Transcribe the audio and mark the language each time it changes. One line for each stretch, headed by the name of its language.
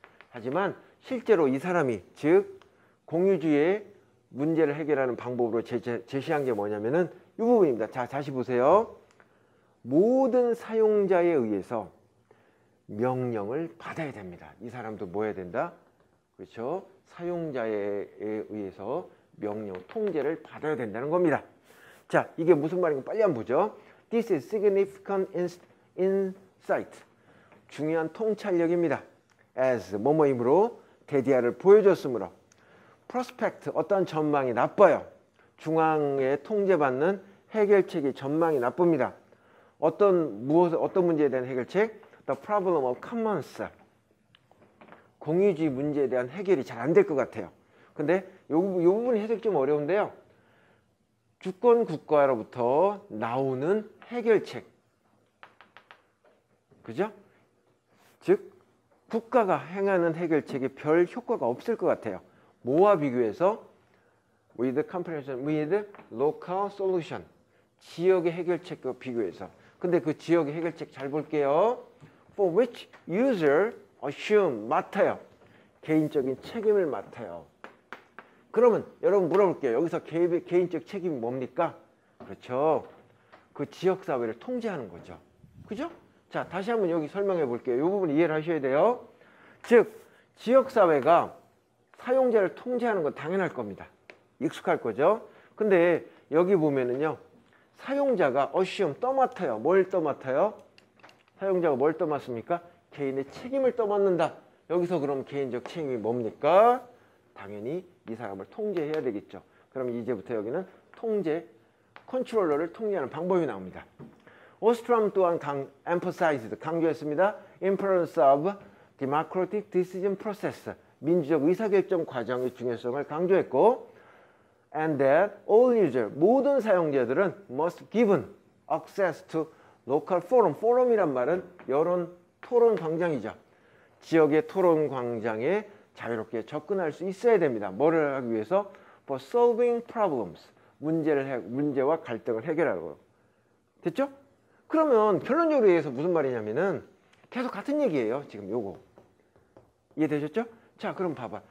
Korean: 하지만 실제로 이 사람이, 즉 공유주의 문제를 해결하는 방법으로 제시한 게 뭐냐면은 이 부분입니다. 자, 다시 보세요. 모든 사용자에 의해서 명령을 받아야 됩니다. 이 사람도 뭐 해야 된다? 그렇죠? 사용자에 의해서 명령, 통제를 받아야 된다는 겁니다. 자, 이게 무슨 말인가 빨리 한번 보죠.
English: This is significant insight.
Korean: 중요한 통찰력입니다. as 뭐뭐이므로 대디아를 보여줬으므로 prospect 어떤 전망이 나빠요. 중앙에 통제받는 해결책의 전망이 나쁩니다. 어떤 문제에 대한 해결책?
English: The problem of commons.
Korean: 공유주의 문제에 대한 해결이 잘 안 될 것 같아요. 근데 요 부분이 해석이 좀 어려운데요. 주권 국가로부터 나오는 해결책. 그죠? 즉 국가가 행하는 해결책에 별 효과가 없을 것 같아요. 뭐와 비교해서?
English: with comparison with local solution.
Korean: 지역의 해결책과 비교해서. 근데 그 지역의 해결책 잘 볼게요.
English: for which user assume
Korean: 맡아요. 개인적인 책임을 맡아요. 그러면 여러분 물어볼게요. 여기서 개인적 책임이 뭡니까? 그렇죠. 그 지역사회를 통제하는 거죠. 그죠? 자, 다시 한번 여기 설명해 볼게요. 이 부분 이해를 하셔야 돼요. 즉, 지역사회가 사용자를 통제하는 건 당연할 겁니다. 익숙할 거죠. 근데 여기 보면은요. 사용자가 assume 떠맡아요. 뭘 떠맡아요? 사용자가 뭘 떠맡습니까? 개인의 책임을 떠맡는다. 여기서 그럼 개인적 책임이 뭡니까? 당연히 이 사람을 통제해야 되겠죠. 그럼 이제부터 여기는 통제, 컨트롤러를 통제하는 방법이 나옵니다. 오스트롬 또한 emphasized, 강조했습니다.
English: Importance of democratic decision process,
Korean: 민주적 의사결정 과정의 중요성을 강조했고,
English: and that all users,
Korean: 모든 사용자들은
English: must given access to local forum.
Korean: forum이란 말은 여론 토론 광장이죠. 지역의 토론 광장에 자유롭게 접근할 수 있어야 됩니다. 뭐를 하기 위해서?
English: For solving problems.
Korean: 문제와 갈등을 해결하고. 됐죠? 그러면 결론적으로 얘기해서 무슨 말이냐면은 계속 같은 얘기예요. 지금 요거. 이해되셨죠? 자, 그럼 봐봐.